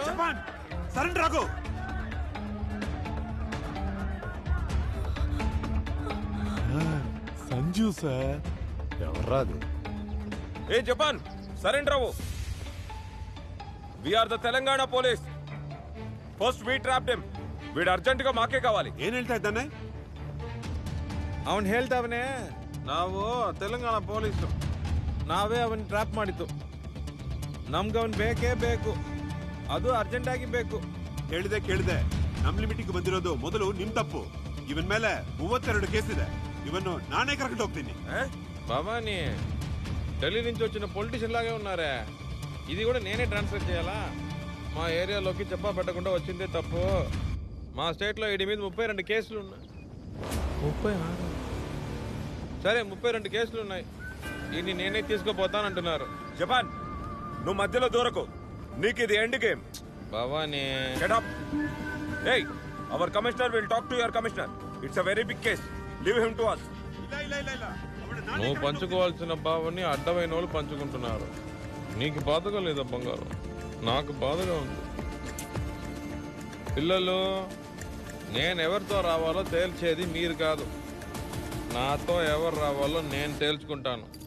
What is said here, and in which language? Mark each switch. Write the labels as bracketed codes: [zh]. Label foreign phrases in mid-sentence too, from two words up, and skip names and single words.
[te] సరెండర్ ఆగు. సంజు సార్. ఎవర్రాదు? ఏ జపాన్, సరెండర్ అవ్వు. [en] We are the Telangana police. First we trapped him. [te] వీడు అర్జెంట్ గా మాకే కావాలి. [kn] ಏನ್ ಹೇಳ್ತಾ ಇದ್ದಾನೆ? ಅವನು ಹೇಳ್ತಾವನೆ, ನಾವು ತೆಲಂಗಾಣ ಪೊಲೀಸರು, ನಾವೇ ಅವನ್ ಟ್ರ್ಯಾಪ್ ಮಾಡಿದ್ದು. ನಮ್ಗೆ ಅವನ್ ಬೇಕೇ ಬೇಕು, ಅದು ಅರ್ಜೆಂಟ್ ಆಗಿ ಬೇಕು. ಕೇಳಿದೆ. ನಮ್ ಲಿಮಿಟಿಗೆ ಬಂದಿರೋದು ಮೊದಲು ನಿಮ್ ತಪ್ಪು. ಇವನ್ ಮೇಲೆ 32 ಕೇಸ್ ಇದೆ. ಇವನ್ನು ನಾನೇ ಕರೆಕ್ಟ್ ಹೋಗ್ತೀನಿ. [te] భవానీ, ఢిల్లీ నుంచి వచ్చిన పొలిటీషియన్ లాగే ఉన్నారే. ఇది కూడా నేనే ట్రాన్స్ఫర్ చేయాలా? మా ఏరియాలోకి చెప్పా పెట్టకుండా వచ్చిందే తప్పు. మా స్టేట్లో వీడి మీద 32 కేసులు ఉన్నాయి. 36? సరే, 32 కేసులు ఉన్నాయి. వీడిని నేనే తీసుకుపోతానంటున్నారు. జపాన్, నువ్వు మధ్యలో దూరకు. నీకు ఇది [en] end game. [te] భవానీ, [en] Get up. Hey, our commissioner will talk to your commissioner. It's a very big case. Leave him to us. [te] నువ్వు పంచుకోవాల్సిన భావాన్ని అడ్డమైన వాళ్ళు పంచుకుంటున్నారు. నీకు బాధగా లేదా బంగారం? నాకు బాధగా ఉంది. పిల్లలు, నేనెవరితో రావాలో తేల్చేది మీరు కాదు. నాతో ఎవరు రావాలో నేను తేల్చుకుంటాను.